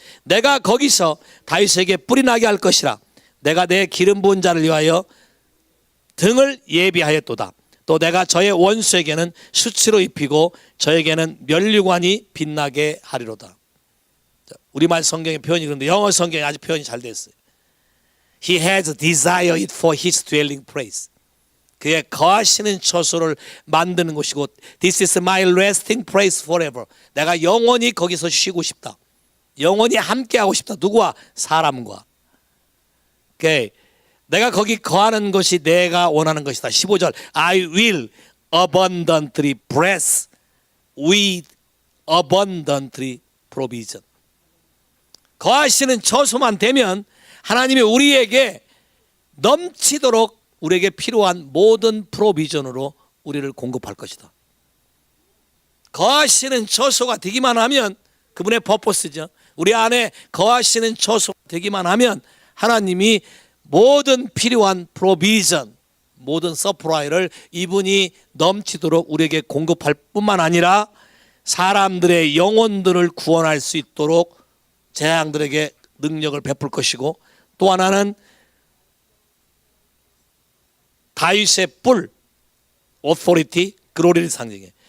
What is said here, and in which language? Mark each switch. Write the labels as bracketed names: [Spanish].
[Korean] 내가 거기서 다윗에게 뿔이 나게 할 것이라. 내가 내 기름 부은 자를 위하여 등을 예비하였도다. 또 내가 저의 원수에게는 수치로 입히고 저에게는 면류관이 빛나게 하리로다. 우리말 성경의 표현이 그런데 영어 성경이 아주 표현이 잘 됐어요. [English] He has desired it for his dwelling place. [Korean] 그의 거하시는 처소를 만드는 곳이고 [English] This is my resting place forever. [Korean] 내가 영원히 거기서 쉬고 싶다. 영원히 함께하고 싶다. 누구와? 사람과. Okay. 내가 거기 거하는 것이 내가 원하는 것이다. [English] 15절 I will abundantly bless with abundantly provision. [Korean] 거하시는 처소만 되면 하나님이 우리에게 넘치도록 우리에게 필요한 모든 프로비전으로 우리를 공급할 것이다. 거하시는 처소가 되기만 하면 그분의 퍼포스죠. 우리 안에 거하시는 처소가 되기만 하면 하나님이 모든 필요한 프로비전, 모든 서프라이를 이분이 넘치도록 우리에게 공급할 뿐만 아니라 사람들의 영혼들을 구원할 수 있도록 재앙들에게 능력을 베풀 것이고, 또 하나는 다윗의 뿔, authority, glory를 상징해.